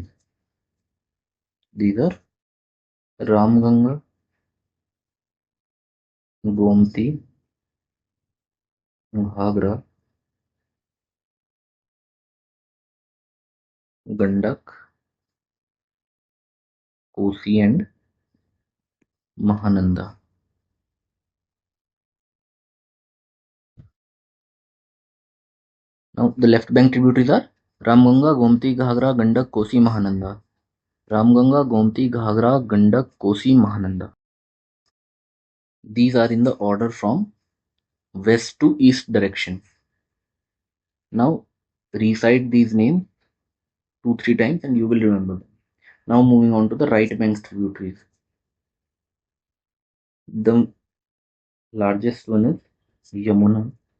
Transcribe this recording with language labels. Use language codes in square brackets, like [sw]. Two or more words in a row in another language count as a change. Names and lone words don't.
[en] These are Ramganga, Gomti, Ghagra, Gandak, Kosi and Mahananda. Now the left bank tributaries are Ramganga, Gomti, Ghagra, Gandak, Kosi, Mahananda. Ramganga, Gomti, Ghagra, Gandak, Kosi, Mahananda. These are in the order from west to east direction. Now recite these names 2-3 times and you will remember them. Now moving on to the right bank tributaries. The largest one is Yamuna.